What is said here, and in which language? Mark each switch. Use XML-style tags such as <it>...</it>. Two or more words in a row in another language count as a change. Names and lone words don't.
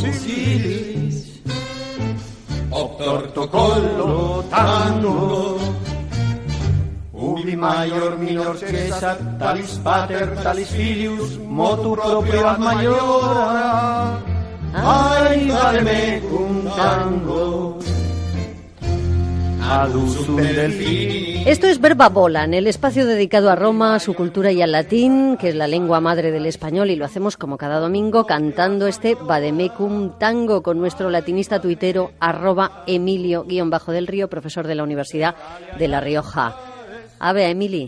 <la>usilis, obtorto collo tango, ubi maior minor cessat, talis pater, talis filius, motu proprio ad maiora, ai mecum tango.</la> <es>Esto es Verba Volan, el espacio dedicado a Roma, a su cultura y al latín, que es la lengua madre del español, y lo hacemos como cada domingo cantando este Vademecum Tango con nuestro latinista tuitero @Emilio_del Río, profesor de la Universidad de La Rioja. Ave, Emili.</es>